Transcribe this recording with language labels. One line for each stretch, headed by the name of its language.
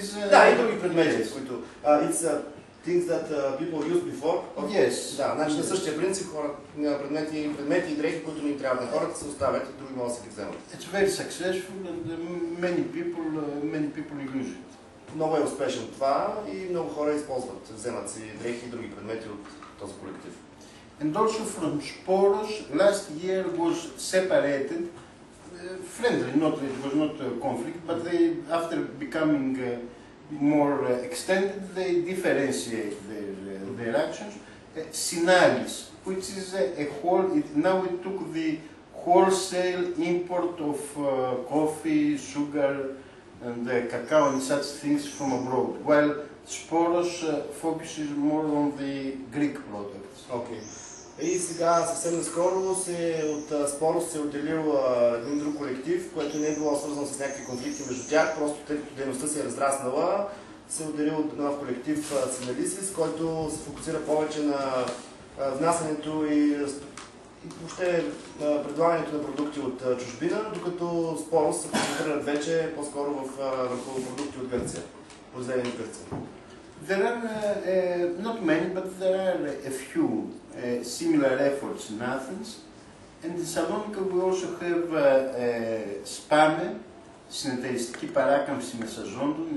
Bulgarian: Да, и други предмети, които
English: things that people used before. Yes.
Bulgarian: Да, значи на същия принцип предмети и дрехи, които не им трябват на хората, се оставят и други могат да се ги вземат.
English: It's very successful and many people use it.
Bulgarian: Много е успешно това и много хора използват, вземат си дрехи и други предмети от този колектив.
English: And also from Sporos, last year was separated, friendly, it was not a conflict, but they, after becoming more extended, they differentiate their actions. Sinalis, which is now it took the wholesale import of coffee, sugar, and cacao and such things from abroad, while Sporos focuses more on the Greek products. Okay.
Bulgarian: И сега съвсем наскоро от Спорос се е отделил един друг колектив, което не е било свързано с някакви конфликти между тях, просто тъй като дейността се е разраснала, се е отделил нов колектив Сигналисис, който се фокусира повече на внасянето и въобще предлагането на продукти от чужбина, докато Спорос се концентрират вече по-скоро върху продукти от Гърция, произведени в Гърция.
English: There are not many, but there are a few similar efforts in Athens. And in Salonika we also have SPAME,
Greek: συνεταιριστική παράκαμψη μεσαζόντων.